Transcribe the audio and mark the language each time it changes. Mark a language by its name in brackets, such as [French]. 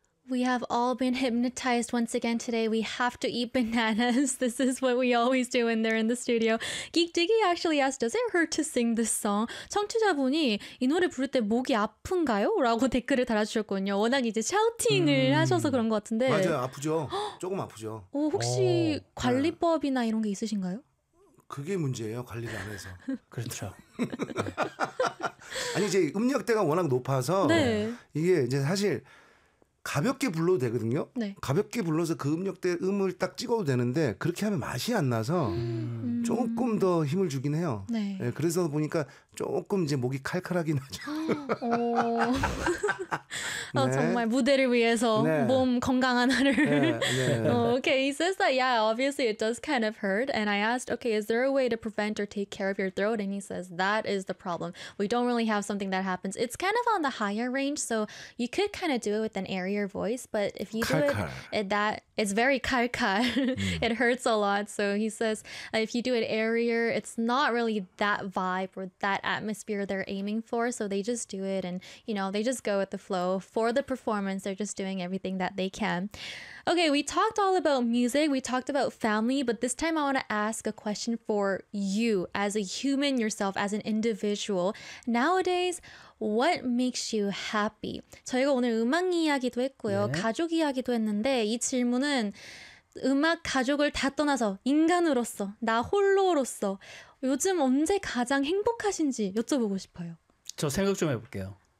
[English] We have all been hypnotized once again today. We have to eat bananas. This is what we always do when they're in the studio. Geek Diggy actually asked, does it hurt to sing this song? [Korean] 청취자분이 이 노래 부를 때 목이 아픈가요? 라고 댓글을 달아주셨거든요. 워낙 이제 샤우팅을 하셔서 그런 것 같은데. 맞아요. 아프죠. 조금 아프죠. 오, 혹시 오, 관리법이나 네. 이런 게 있으신가요? 그게 문제예요. 관리를 안 해서. 그렇죠. 아니 이제 음역대가 워낙 높아서 네. 이게 이제 사실 가볍게 불러도 되거든요. 네. 가볍게 불러서 그 음역대 음을 딱 찍어도 되는데 그렇게 하면 맛이 안 나서 조금 더 힘을 주긴 해요. 네. 네, 그래서 보니까 조금 이제 목이 칼칼하긴 하죠. 네. 어, 정말 무대를 위해서 네. 몸 건강 하나를. 네. 네. [English] 어, okay, he says that yeah, obviously it does kind of hurt. And I asked, okay, is there a way to prevent or take care of your throat? And he says that is the problem. We don't really have something that happens. It's kind of on the higher range, so you could kind of do it with an air. Your voice, but if you do it, it's very kalkal. It hurts a lot. So he says, if you do it airier, it's not really that vibe or that atmosphere they're aiming for. So they just do it and, you know, they just go with the flow for the performance. They're just doing everything that they can. Okay, we talked all about music. We talked about family. But this time I want to ask a question for you as a human yourself, as an individual. Nowadays, what makes you happy? [Korean] 저희가 오늘 음악 이야기도 했고요. 네. 가족 이야기도 했는데 이 질문은 음악 가족을 다 떠나서 인간으로서, 나 홀로로서 요즘 언제 가장 행복하신지 여쭤보고 싶어요. 저 생각 좀 해볼게요.